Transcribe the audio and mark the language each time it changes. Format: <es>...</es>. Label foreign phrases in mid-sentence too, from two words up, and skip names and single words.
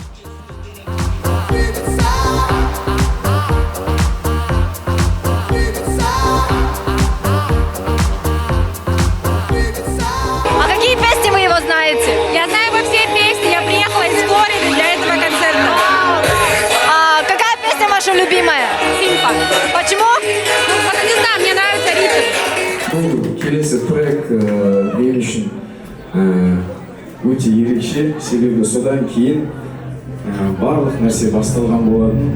<ru>А какие песни вы его знаете? Я знаю его все песни, я приехала из Флориды для этого концерта. А какая песня ваша любимая? Симпа. Почему? Ну, вот не знаю, мне нравится ритм.</ru> <kk>Келесі трек мен үшін өте ерекше, себебі содан кейін барлық нәрсе басталған болатын.</kk>